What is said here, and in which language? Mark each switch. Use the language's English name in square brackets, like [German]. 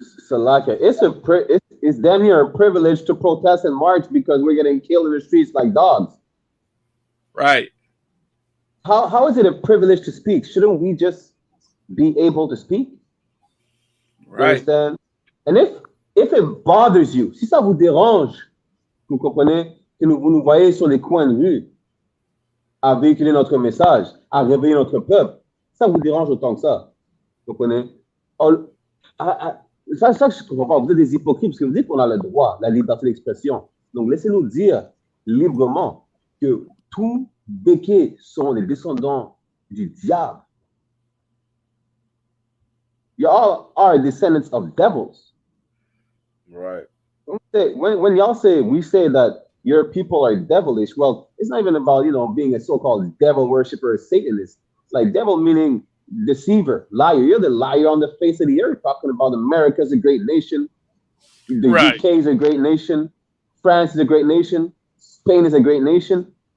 [English] Salaka, it's damn near a privilege to protest and march because we're getting killed in the streets like dogs. Right. How is it a privilege to speak? Shouldn't we just be able to speak? Right. You understand? And if it bothers you, [French] si ça vous dérange, vous comprenez, que vous nous voyez sur les coins de rue à véhiculer notre message, à réveiller notre peuple, ça vous dérange autant que ça. Vous comprenez? Ça, je comprends pas. Vous êtes des hypocrites parce que vous dites qu'on a le droit, la liberté d'expression. Donc, laissez-nous dire librement que tous béquets sont les descendants du diable. [English] You all are descendants of devils. Right. When y'all say, we say that your people are devilish, well, it's not even about, you know, being a so-called devil worshiper or Satanist. Like, devil meaning deceiver, liar. You're the liar on the face of the earth, talking about America's a great nation, the UK is a great nation, France is a great nation, Spain is a great nation.